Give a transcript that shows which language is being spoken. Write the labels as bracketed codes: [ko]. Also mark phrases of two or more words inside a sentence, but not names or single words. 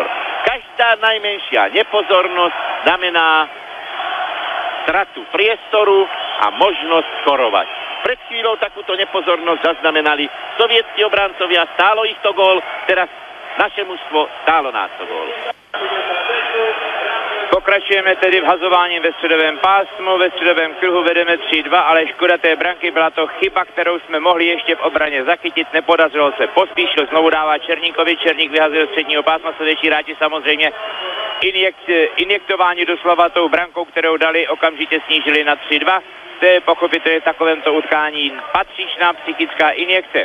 [sk] Každá najmenšia nepozornosť znamená stratu priestoru a možnosť skorovať. Pred chvíľou takúto nepozornosť zaznamenali sovietskí obrancovia, stálo ich to gól, teraz naše mužstvo stálo nás to gól. [cs] Pokračujeme tedy v hazování ve středovém pásmu, ve středovém kruhu vedeme 3-2, ale škoda té branky, byla to chyba, kterou jsme mohli ještě v obraně zachytit, nepodařilo se, Pospíšil znovu dává Černíkovi, Černík vyhazuje z středního pásma, sovětští hráči samozřejmě injektování doslova tou brankou, kterou dali, okamžitě snížili na 3-2, to je pochopitelně v takovémto utkání patřičná psychická injekce.